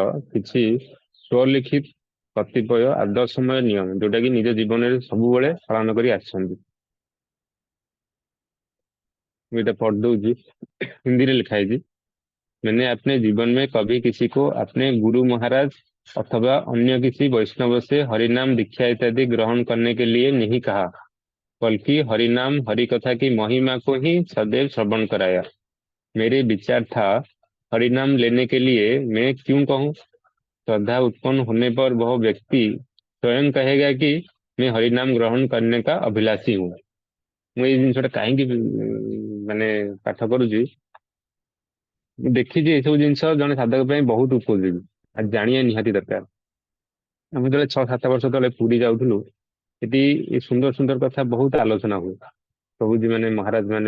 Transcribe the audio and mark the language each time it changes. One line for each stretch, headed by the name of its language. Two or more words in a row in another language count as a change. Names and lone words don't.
Odia: କିଛି ସ୍ୱଲିଖିତ କତିପୟ ଆଦର୍ଶମୟ ନିୟମ ଯୋଉଟା କି ନିଜ ଜୀବନରେ ସବୁବେଳେ ପାଳନ କରି ଆସିଛନ୍ତି। ମୁଁ ଏଇଟା ପଢି ଦଉଛି, ହିନ୍ଦୀରେ ଲେଖା ହେଇଛି।
Hindi: मैंने अपने जीवन में कभी किसी को अपने गुरु महाराज अथवा अन्य किसी वैष्णव से हरिनाम दीक्षा इत्यादि ग्रहण करने के लिए नहीं कहा, बल्कि हरिनाम हरि कथा की महिमा को ही सदैव श्रवण कराया। मेरे विचार था हरिनाम लेने के लिए मैं क्यों कहूँ। श्रद्धा उत्पन्न होने पर वह व्यक्ति स्वयं कहेगा कि मैं हरिनाम ग्रहण करने का अभिलाषी हूँ।
Odia: ମୁଁ ଏଇ ଜିନିଷଟା କାହିଁକି ମାନେ ପାଠ କରୁଛି, ମୁଁ ଦେଖିଛି ଏସବୁ ଜିନିଷ ଜଣେ ସାଧକ ପାଇଁ ବହୁତ ଉପଯୋଗୀ ଆଉ ଜାଣିବା ନିହାତି ଦରକାର। ଆମେ ଯେତେବେଳେ 6-7 ବର୍ଷ ତଳେ ପୁରୀ ଯାଉଥିଲୁ, ସେଠି ଏ ସୁନ୍ଦର ସୁନ୍ଦର କଥା ବହୁତ ଆଲୋଚନା ହୁଏ ପ୍ରଭୁଜୀ ମାନେ ମହାରାଜ ମାନେ।